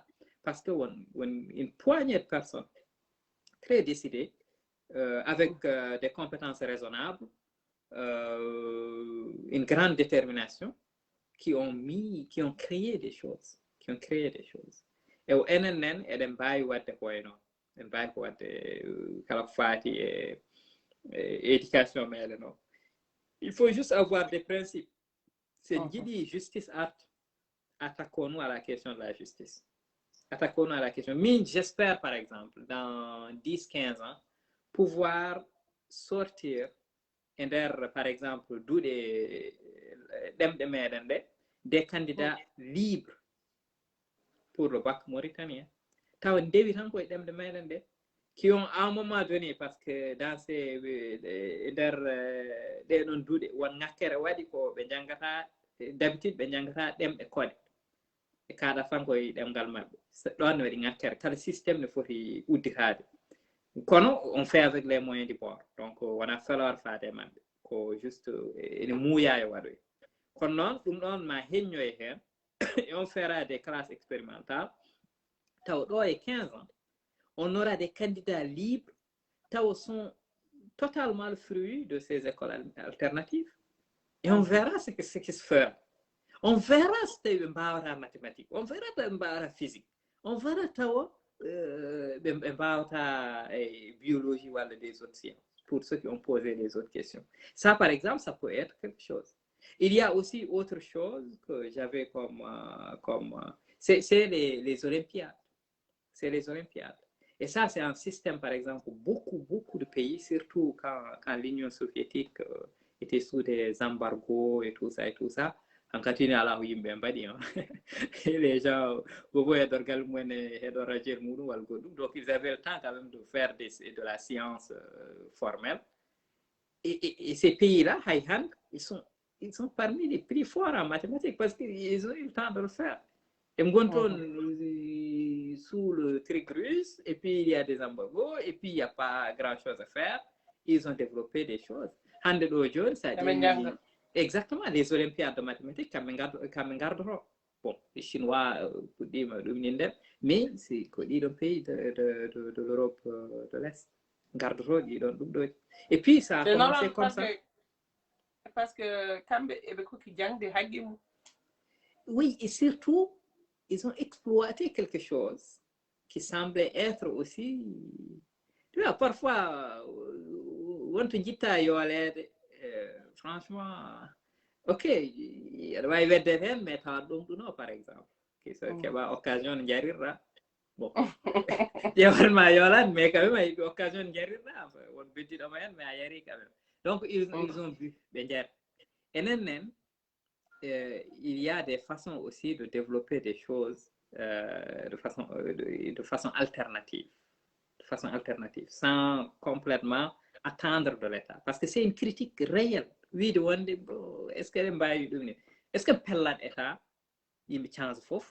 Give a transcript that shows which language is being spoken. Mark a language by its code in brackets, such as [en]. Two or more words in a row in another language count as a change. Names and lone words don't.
[fr] Parce que une poignée de personnes très décidées, avec des compétences raisonnables, une grande détermination, qui ont créé des choses. Et au NNN, [ff] eden mbawi wadde koyno en mbawi ko wadde kala fati [fr] et éducation [ff] meɗen o. [fr] Il faut juste avoir des principes. C'est dit justice art, attaquons-nous à la question de la justice. Attaquons-nous à la question. Mais j'espère, par exemple, dans 10-15 ans, pouvoir sortir par exemple, des candidats libres pour le bac mauritanien. Qui ont à un moment donné, parce que dans ces d'habitude, [ff] e kaɗa fan koye ɗemgal maɓɓe ɗon waɗi ŋakkere kala systéme ne foti udditade kono [fr] on fait avec les moyens du bord donc [ff] wona felor faade maɓɓe ko juste ene muuya e waɗoy kono noon ɗum ɗon ma heññoye hen [fr] et on fera des classes expérimentales [ff] taw ɗo e [fr] 15 ans on aura des candidats libres taw sont totalement le fruit de ces écoles alternatives. Et on verra ce qui se fera. On verra ce que c'est mathématique, on verra la physique, on verra biologie ou des autres sciences, pour ceux qui ont posé les autres questions. Ça, par exemple, ça peut être quelque chose. Il y a aussi autre chose que j'avais c'est les Olympiades. C'est les Olympiades. Et ça, c'est un système, par exemple, beaucoup de pays, surtout quand l'Union soviétique était sous des embargos et tout ça, en continue à la [ff] yimɓe mbaɗi [fr] et les gens [ff] bobo hedorgal mumen e heɗo radio muɗum walla goɗɗum, [fr] donc ils avaient le temps quand même de faire de la science formelle et ces pays-là [ff] hay hande [fr] ils sont parmi les plus forts en mathématiques parce qu'ils ont eu le temps de le faire. Et sous le truc russe, et puis il y a des embargos, et puis il n'y a pas grand-chose à faire. Ils ont développé des choses. [ff] Hande ɗo joni [fr] ça dit exactement les Olympiades de mathématiques [ff] kamɓe gardoro. [fr] Bon, les Chinois [ff] puɗɗima ɗum nden, [fr] mais c'est [ff] ko ɗiɗon [fr] pays de l'Europe de l'Est [ff] gardoro ɗiɗon ɗum ɗo. [fr] Et puis ça a commencé comme ça. Parce que [ff] kamɓe eɓe koki jangde haqqi mum. [fr] Oui, et surtout ils ont exploité quelque chose qui semblait être aussi, tu vois, parfois on te dit franchement ok [ff] aɗa wawi wedde hen [fr] mais [ff] tawa ɗum ɗuno [fr] par exemple [ff] keɓa occasion no jarirɗa bon ƴewanma yolan [fr] mais quand même [ff] a yiɗi occasion no jarirɗa won beddiɗoma hen [fr] mais [ff] a yari [fr] quand même. Donc ils ont vu [ff] ɓe jar enen [fr] il y a des façons aussi de développer des choses de façon alternative, sans complètement attendre de l'État. Parce que c'est une critique réelle. Oui, est-ce que est-ce que pellat État, il me change fof?